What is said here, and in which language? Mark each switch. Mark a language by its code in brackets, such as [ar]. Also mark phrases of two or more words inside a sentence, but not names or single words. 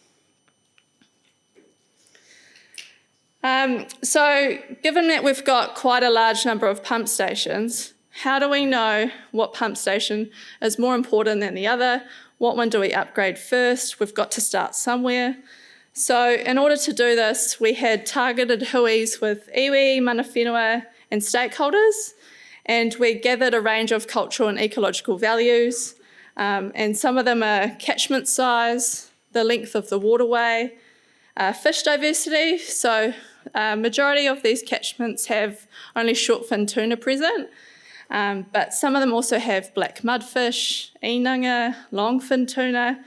[en] So given that we've got quite a large number of pump stations, how do we know what pump station is more important than the other? What one do we upgrade first? We've got to start somewhere. So in order to do this, we had targeted huis with iwi, [mi] mana whenua [en] and stakeholders, and we gathered a range of cultural and ecological values, and some of them are catchment size, the length of the waterway, fish diversity. So majority of these catchments have only short-fin tuna present, but some of them also have black mudfish, inanga, long-fin tuna.